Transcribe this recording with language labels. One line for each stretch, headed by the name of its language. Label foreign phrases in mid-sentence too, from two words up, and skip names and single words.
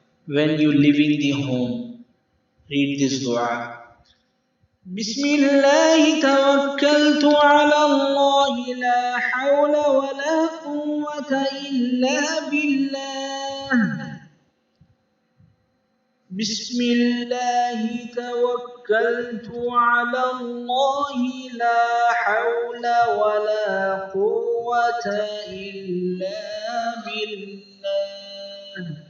English: when you leaving the home, read this dua.
Arabic: بسم الله توكلت على الله، لا حول ولا قوة إلا بالله. بسم الله توكلت على الله، لا حول ولا قوة إلا بالله.